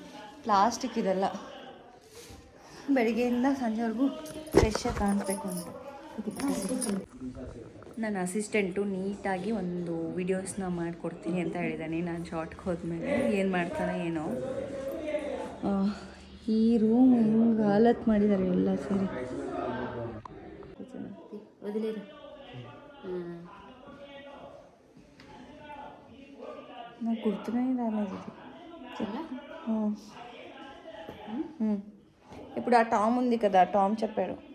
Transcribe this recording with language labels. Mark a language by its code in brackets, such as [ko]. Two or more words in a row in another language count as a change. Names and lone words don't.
[kn] ಪ್ಲಾಸ್ಟಿಕ್ ಇದೆಲ್ಲ ಬೆಳಿಗ್ಗೆಯಿಂದ ಸಂಜೆವರೆಗೂ ಫ್ರೆಶ್ಶಾಗಿ ಕಾಣಿಸ್ಬೇಕು ಅಂತ. ನನ್ನ ಅಸಿಸ್ಟೆಂಟು ನೀಟಾಗಿ ಒಂದು ವಿಡಿಯೋಸ್ನ ಮಾಡಿಕೊಡ್ತೀನಿ ಅಂತ ಹೇಳಿದ್ದಾನೆ. ನಾನು ಶಾರ್ಟ್ಗೆ ಹೋದ್ಮೇಲೆ ಏನು ಮಾಡ್ತಾನೆ ಏನೋ. ಈ ರೂಮ್ ಹೆಂಗೆ ಹಾಲತ್ ಮಾಡಿದ್ದಾರೆ ಎಲ್ಲ ಸೇರಿ. [te] నాకు గుర్తునే రాలేదు. ఇప్పుడు ఆ టామ్ ఉంది కదా, టామ్ చెప్పాడు.